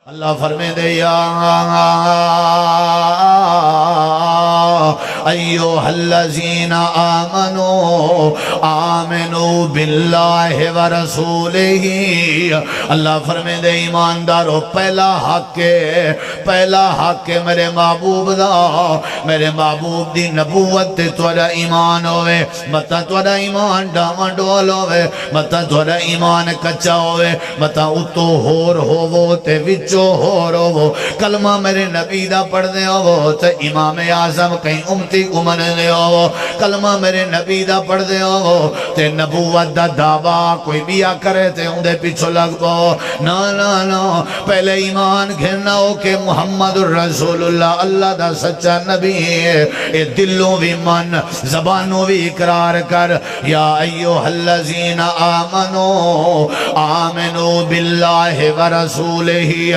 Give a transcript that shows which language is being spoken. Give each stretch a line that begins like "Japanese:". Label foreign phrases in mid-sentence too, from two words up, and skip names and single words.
Saraiki: اللہ فرمے دے
Arabic: یا ایوہ الذین آمنوا آمنوا باللہ ورسولہ۔
Saraiki: اللہ فرمے دے ایماندارو پہلا حق ہے میرے محبوب دا، میرے محبوب دی نبوت تے توڑا ایمان ہوئے، متا توڑا ایمان ڈاما ڈول ہوئے، متا توڑا ایمان کچا ہوئے، متا اتو ہور ہوو تے وچو ہور ہوو، کلمہ میرے نبی دا پڑھ دے ہوو تے امام اعظم کہیں امتی کو من دے ہوو، کلمہ میرے نبی دا پڑھ دے ہوو تے نبوت دا دعویٰ کوئی بیا کرے تے اندے پیچھو لگ پو، نا نا نا، پہلے ایمان گھرنا ہو کہ
Arabic: محمد الرسول اللہ
Saraiki: اللہ دا سچا نبی ہے، اے دلوں بھی من زبانوں بھی اقرار کر،
Arabic: یا ایوہ الذین آمنوا آمنوا باللہ ورسولہ۔